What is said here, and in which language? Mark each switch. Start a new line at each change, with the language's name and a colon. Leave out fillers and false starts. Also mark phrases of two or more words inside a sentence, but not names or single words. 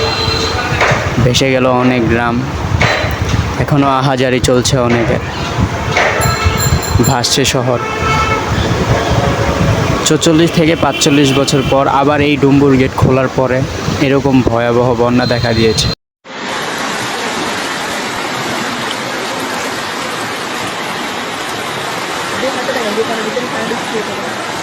Bangla: ভেসে গেল অনেক গ্রাম, এখনও আহাজারি চলছে অনেকের, ভাসছে শহর। 44 থেকে 45 বছর পর আবার এই ডুম্বুর গেট খোলার পরে এরকম ভয়াবহ বন্যা দেখা দিয়েছে।
Malay: Dia kata dengan dia kalau kita ni sangat lucu.